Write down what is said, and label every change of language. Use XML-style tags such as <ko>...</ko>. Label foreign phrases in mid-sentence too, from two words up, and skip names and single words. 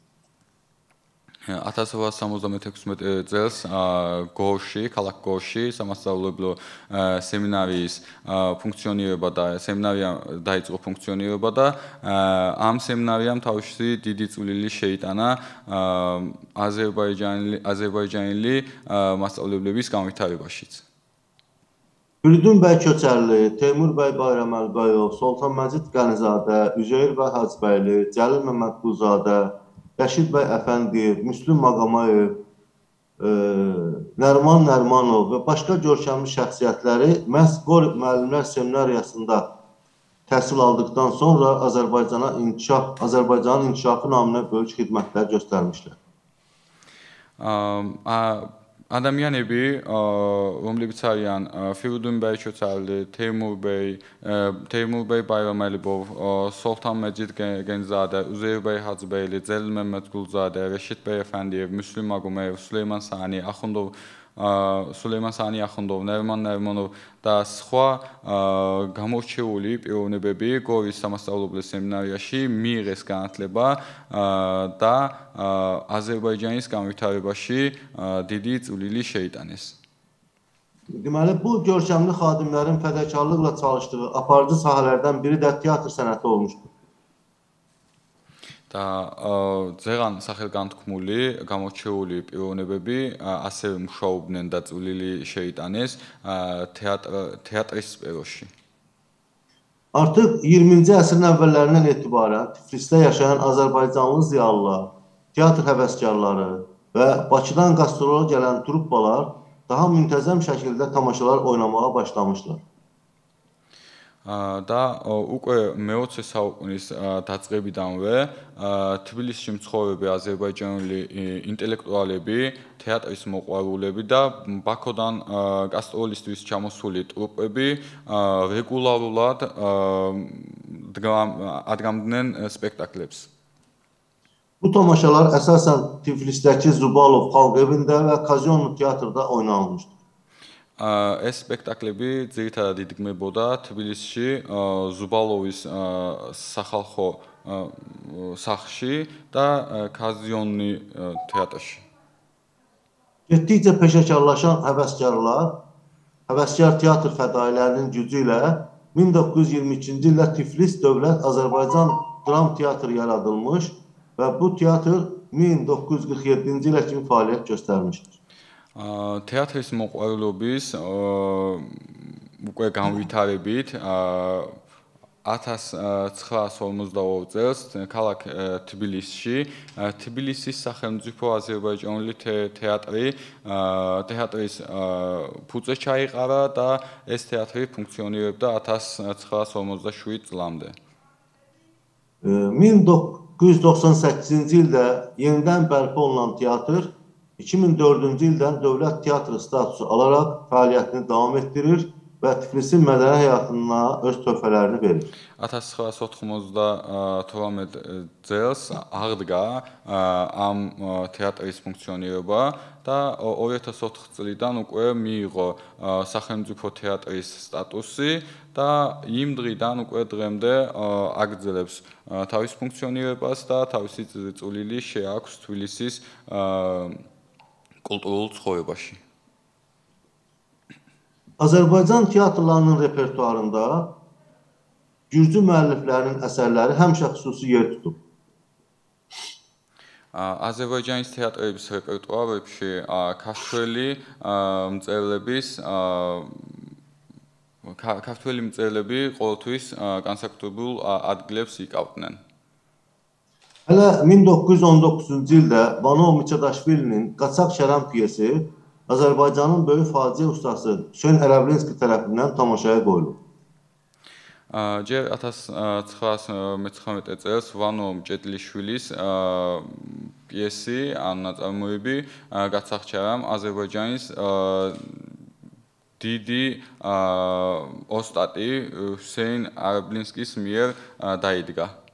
<ka>1876 წელს გორში, ქალაქ გორში სამასწავლებლო სემინარიის ფუნქციონირება და სემინარია დაიწყო ფუნქციონირება და ამ სემინარიამ თავისი დიდი წვლილი შეიტანა აზერბაიჯანელი მასწავლებლების განვითარებაშიც.</ka> <az>Firidun bəy Köçərli, Teymur bəy Bayraməlbəyov, Sultan Məcid Qənizadə, Üzeyir bəy Hacbəyli, Cəlil Məmmədquluzadə, Rəşid bəy Əfəndiyev, Müslüm Maqamayev, Nərman Nərmanov və başqa görkəmli şəxsiyyətləri məhz Qori müəllimlər seminariyasında təhsil aldıqdan sonra Azərbaycanın inkişafı naminə böyük xidmətlər göstərmişlər.</az> <ka>ადამიანები, რომლებიც არიან Firudun Bey Chotarli, Teymur Bey Bayramelibov, Sultan Mecid Genzade, Uzeyr Bey Hacıbeyli, Celil Mehmet Gulzade, Reşit Bey Efendiyev, Müslüm Agumeyev, Süleyman Sani, Axundov, Süleyman Sani Axundov, Nerman Nermanov და სხვა გამორჩეული პიროვნებები გორის სამასწავლებლო სემინარიაში მიიღეს განათლება და აზერბაიჯანის განვითარებაში დიდი წვლილი შეიტანეს.</ka> <az>Deməli, bu görkəmli xadimlərin fədakarlıqla çalışdığı aparıcı sahələrdən biri də teatr sənəti olmuşdur.</az> <ka>და ზეღან სახელგანთქმული გამორჩეული პიროვნებები ასევე მუშაობდნენ და წვლილი შეიტანეს თეატრის სფეროში.</ka> <az>Artıq 20-ci əsrin əvvəllərindən etibarən Tiflisdə yaşayan Azərbaycanlı ziyalılar, teatr həvəskarları və Bakıdan qastrolola gələn truppalar daha müntəzəm şəkildə tamaşalar oynamağa başlamışlar.</az> <ka>და უკვე მე-20 საუკუნის დაწყებიდანვე თბილისში მცხოვრები აზერბაიჯანული ინტელექტუალები, თეატრის მოყვარულები და ბაქოდან გასტროლისთვის ჩამოსული ტრუპები რეგულარულად ადგამდნენ სპექტაკლებს.</ka> <az>Bu tamaşalar əsasən Tiflisdəki Zubalov xalq evində və Kazyonlu teatrda oynanılmışdır.</az> <ka>ეს სპექტაკლები ძირითადად იდგმებოდა თბილისში ზუბალოვის სახალხო სახლში და Kazyonlu teatrში.</ka> <az>Getdikcə peşəkarlaşan həvəskar teatr fədailərinin gücü ilə 1922-ci ildə Tiflis Dövlət Azərbaycan Dram Teatrı yaradılmış və bu teatr 1947-ci ilə kimi fəaliyyət göstərmişdir.</az> <ka>Teatris მოყვარულობის უკვე განვითარებით 1952 წელს ქალაქ თბილისში თბილისის სახელმწიფო აზერბაიჯანული თეატრის ფუძე ჩაიყარა და ეს თეატრი ფუნქციონირებდა 1957 წლამდე.</ka> <az>1998-ci ildə yenidən bərpa olunan teatr 2004-cü ildən dövlət teatrı statusu alaraq fəaliyyətini davam etdirir və Tiflisin mədəni həyatına öz töhfələrini verir.</az> <ka>1998 წელს აღდგა ამ თეატრის ფუნქციონირება და 2004 წლიდან უკვე მიიღო სახელმწიფო თეატრის სტატუსი და იმ დღიდან უკვე დღემდე აგრძელებს თავის ფუნქციონირებას და თავისი წვლილი შეაქვს თბილისის kulturul ცხოვრებაში.</ka> <az>Azərbaycan teatrlarının repertuarında gürcü müəlliflərinin əsərləri həmişə xüsusi yer tutub.</az> <ka>აზერბაიჯანის თეატრების რეპერტუარებში ქართველი მწერლები ყოველთვის განსაკუთრებულ ადგილებს იკავდნენ.</ka> <az>Hələ 1919-cu ildə Vanov Miçadaşvilinin Qaçaq Şərəm piyesi Azərbaycanın böyük faciə ustası Hüseyn Ərəblinski tərəfindən tamaşaya qoyulub.</az> <ka>ჯერ 1919 წელს ვანო მჭედლიშვილის პიესი ან ნაწარმოები გაცახჩარამ აზერბაიჯანის დიდი ოსტატი ჰუსეინ არაბლინსკის მიერ დაიდგა.</ka>